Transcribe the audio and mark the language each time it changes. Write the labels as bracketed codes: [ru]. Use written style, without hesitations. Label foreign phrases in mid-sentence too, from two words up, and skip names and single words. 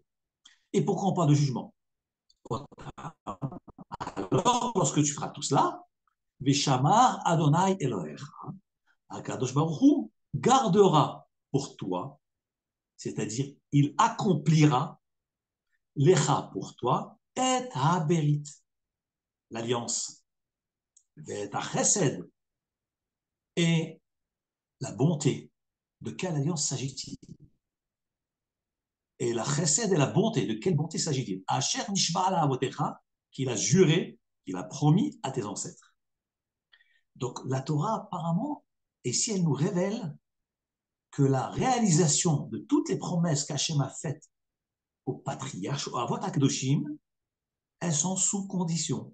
[fr] Et pourquoi on parle de jugement? Alors, lorsque tu feras tout cela, [he] ושמר אדני אלהיך הקדוש ברוך הוא [fr] gardera pour toi, c'est-à-dire il accomplira lecha pour toi, et haberit, l'alliance, et chesed, et la bonté. De quelle alliance s'agit-il? Et la chesed et la bonté, de quelle bonté s'agit-il? [he] אשר נשבע על אבותיך, [fr] qu'il a juré, qu'il a promis à tes ancêtres. Donc la Torah apparemment, et si elle nous révèle que la réalisation de toutes les promesses qu'Hachem a faites aux patriarches, aux [he] אבות הקדושים, [fr] elles sont sous condition.